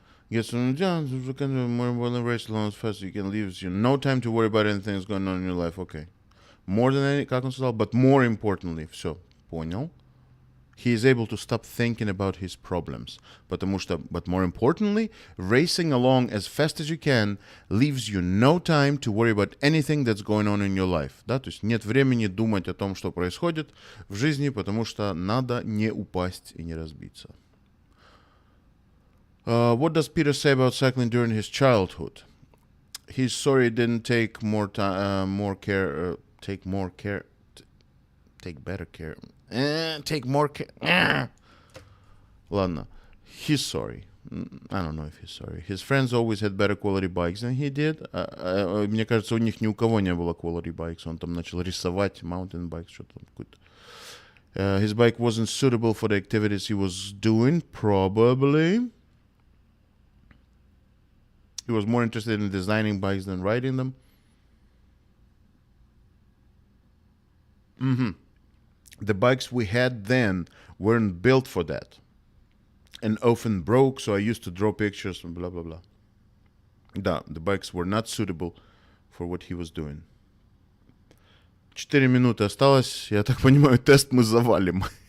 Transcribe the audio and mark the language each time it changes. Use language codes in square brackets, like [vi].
[en] Gets some jobs, more important race alone as fast as you can leave you no time to worry about anything that's going on in your life. Okay. More than any, [ru] как он сказал, [en] but more importantly, [ru] все, понял. [en] He is able to stop thinking about his problems. [ru] Потому что, [en] but more importantly, racing along as fast as you can leaves you no time to worry about anything that's going on in your life. [ru] Да, то есть нет времени думать о том, что происходит в жизни, потому что надо не упасть и не разбиться. [en] What does Peter say about cycling during his childhood? He's sorry it didn't take more time, take better care. Take more care. [ru] Ладно. [en] He's sorry. I don't know if he's sorry. His friends always had better quality bikes than he did. [ru] Мне кажется, у них ни у кого не было quality bikes. Он там начал рисовать mountain bikes, что-то там какое-то. [en] His bike wasn't suitable for the activities he was doing, probably. He was more interested in designing bikes than riding them. The bikes we had then weren't built for that. And often broke, so I used to draw pictures and blah, blah, blah. [ru] Да, [en] the bikes were not suitable for what he was doing. [ru] 4 минуты осталось. Я так понимаю, тест мы завалим.